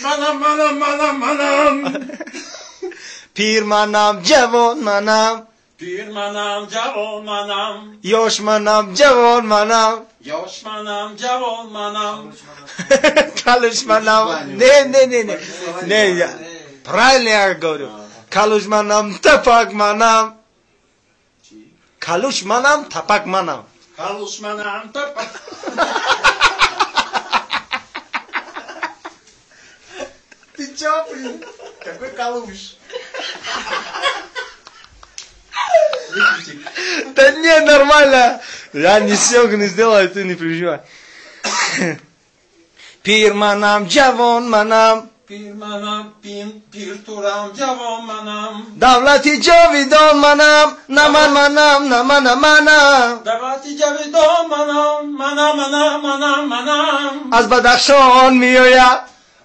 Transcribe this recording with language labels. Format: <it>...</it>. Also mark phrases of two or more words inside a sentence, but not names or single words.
<tg>Пир манам, ҷавон манам. Пир манам, ҷавон манам. Ёш манам, ҷавон манам. Ёш манам, ҷавон манам. Калуш манам.</tg> <ru>Не я? Правильно я говорю.</ru> <tg>Калуш манам, тапак манам. Калуш манам, тапак манам. Калуш манам, тапак.</tg> <ru>Ты чё, блин? Какой калуш? Да не, нормально. Я не съемку не сделаю, ты не переживай.</ru> <tg>Пир манам, ҷавон манам. Пир манам, пир турам, ҷавон манам. Давлати ҷовидон манам, наман манам. Давлати ҷовидон манам. Аз Бадахшон миёяд.</tg>